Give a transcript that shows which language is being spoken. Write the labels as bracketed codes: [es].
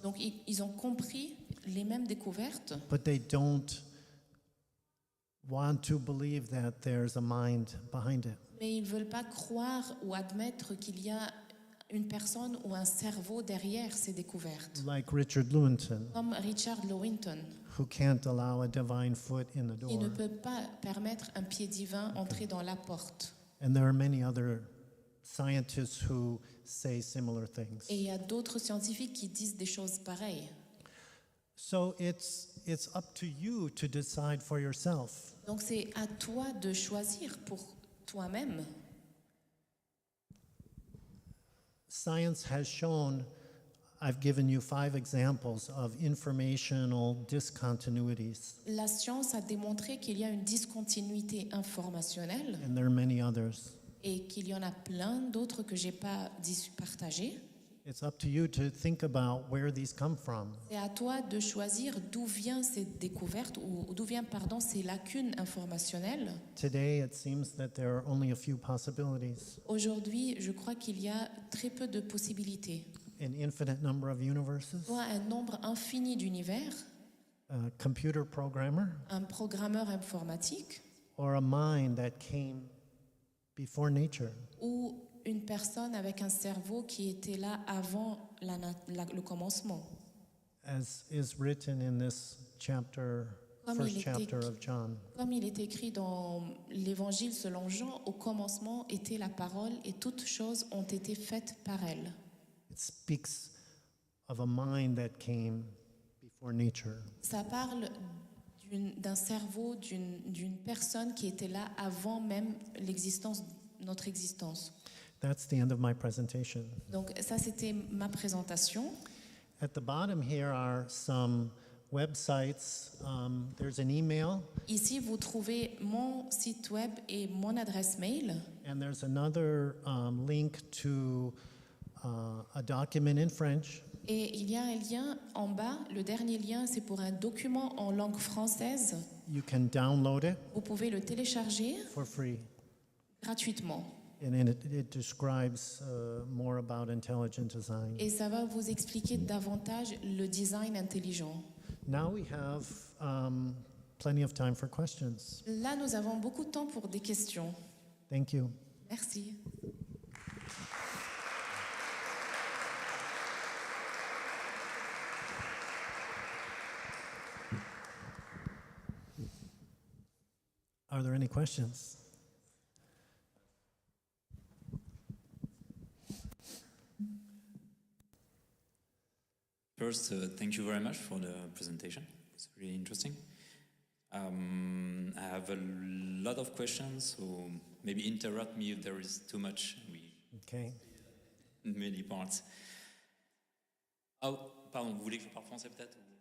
[fr] Donc ils ont compris les mêmes découvertes, [en] but they don't want to believe that there's a mind behind it. [fr] mais ils ne veulent pas croire ou admettre qu'il y a une personne ou un cerveau derrière ces découvertes. [en] Like Richard Lewontin, [fr] Comme Richard Lewontin, [en] who can't allow a divine foot in the [fr] qui ne [en] door. [fr] peut pas permettre un pied divin entrer dans la porte. [en] And there are many other scientists who say similar things. [fr] Et il y a d'autres scientifiques qui disent des choses pareilles. [en] So it's up to you to decide for yourself. [fr] Donc c'est à toi de choisir pour toi-même. [en] Science has shown, I've given you 5 examples of informational discontinuities, [fr] La science a démontré qu'il y a une discontinuité informationnelle [en] and there are many others. [fr] et qu'il y en a plein d'autres que je n'ai pas partagées. [en] It's up to you to think about where these come from. [fr] C'est à toi de choisir d'où vient cette découverte ou d'où vient ces lacunes informationnelles. [en] Today, it seems that there are only a few possibilities. [fr] Aujourd'hui, je crois qu'il y a très peu de possibilités. [en] An infinite number of universes, [fr] Soit un nombre infini d'univers, [en] a computer programmer, [fr] un programmeur informatique [en] or a mind that came before nature. [fr] ou une personne avec un cerveau qui était là avant le commencement. [en] As is written in this chapter, [fr] Comme [en] first [fr] il était- [en] chapter of John. [fr] Comme il est écrit dans l'Évangile selon Jean, au commencement était la parole et toutes choses ont été faites par elle. [en] It speaks of a mind that came before nature. [fr] Ça parle d'un cerveau, d'une personne qui était là avant même notre existence. [en] That's the end of my presentation. [fr] Donc ça, c'était ma présentation. [en] At the bottom here are some websites. There's an email, [fr] Ici, vous trouvez mon site web et mon adresse mail. [en] and there's another link to a document in French. [fr] Et il y a un lien en bas. Le dernier lien, c'est pour un document en langue française. [en] You can download it [fr] Vous pouvez le télécharger [en] for free. [fr] gratuitement. [en] And in it describes more about intelligent design. [fr] Et ça va vous expliquer davantage le design intelligent. [en] Now we have plenty of time for questions. [fr] Là, nous avons beaucoup de temps pour des questions. [en] Thank you. [fr] Merci. [en] Are there any questions? First, thank you very much for the presentation. It's really interesting. I have a lot of questions, so maybe interrupt me if there is too much. Okay. Many parts. [fr] Oh, pardon, vous voulez que je parle français peut-être?